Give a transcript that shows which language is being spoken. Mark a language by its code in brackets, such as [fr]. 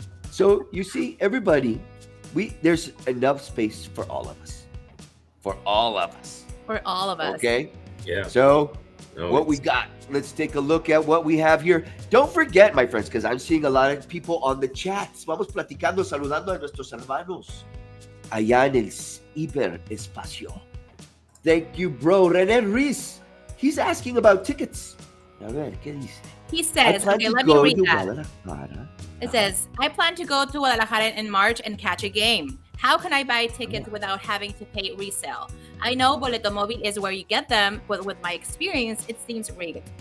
[en] So you see, everybody, there's enough space for all of us. For all of us. For all of us. Okay. Yeah. So what we got? Let's take a look at what we have here. Don't forget, my friends, because I'm seeing a lot of people on the chats. [es] Vamos platicando, saludando a nuestros hermanos allá en el hiperespacio. [en] Thank you, bro. René Ruiz, he's asking about tickets. [es] A ver, ¿qué dice? [en] He says, okay, let me read that. Guadalajara. It says, I plan to go to Guadalajara in March and catch a game. How can I buy tickets without having to pay resale? I know Boleto Móvil is where you get them, but with my experience, it seems rigged.